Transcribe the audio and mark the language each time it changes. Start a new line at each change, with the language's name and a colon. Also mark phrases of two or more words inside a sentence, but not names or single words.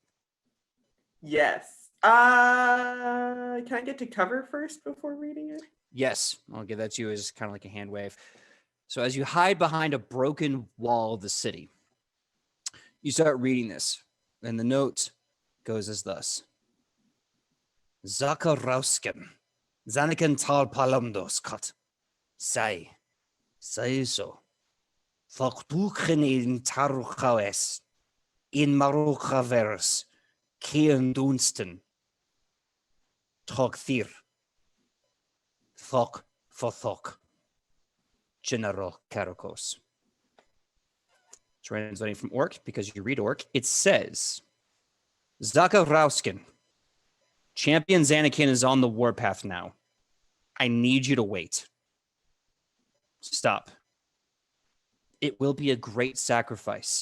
English: Yes. Can I get to cover first before reading it? Yes, I'll give that to you as kind of like a hand wave. So as you hide behind a broken wall of the city, you start reading this, and the note goes as thus. Zakarausken, Zaniken tal palamdos kat, sai so, thoktuchen in taruchawes, in maruchaveres, Kian Dunsten, Thir, Thok for Thok, General Karakos. Translating from Orc, because you read Orc, it says, Zaka Rauskin, Champion Zanakin is on the warpath now. I need you to wait. Stop. It will be a great sacrifice.